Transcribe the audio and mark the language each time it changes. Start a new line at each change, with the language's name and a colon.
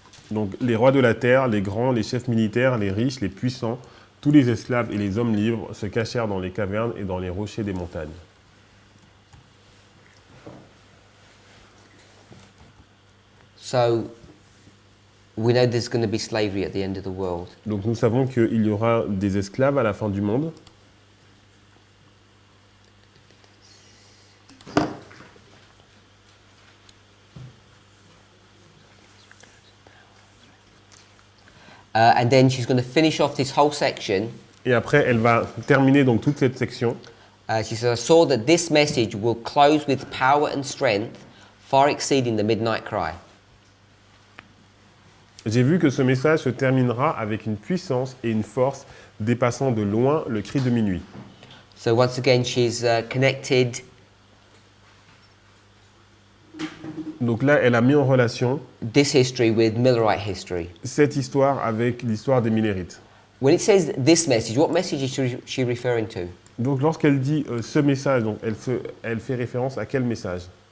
French: Donc les rois de la terre, les grands, les chefs militaires, les riches, les puissants, tous les esclaves et les hommes libres se cachèrent dans les cavernes et dans les rochers des montagnes.
English: So we know there's going to be slavery at the end of the world.
French: Donc nous savons qu'il y aura des esclaves à la fin du monde.
English: And then she's going to finish off this whole section.
French: Et après, elle va terminer donc toute cette section.
English: She says, I saw that this message will close with power and strength, far exceeding the midnight cry.
French: J'ai vu que ce message se terminera avec une puissance et une force dépassant de loin le cri de minuit.
English: So once again, she's connected
French: Donc là, elle a mis en relation
English: this history with Millerite history.
French: cette histoire avec l'histoire des Millérites.
English: When it says this message, what message is she referring to?
French: Donc lorsqu'elle dit ce message, donc elle fait référence à quel message?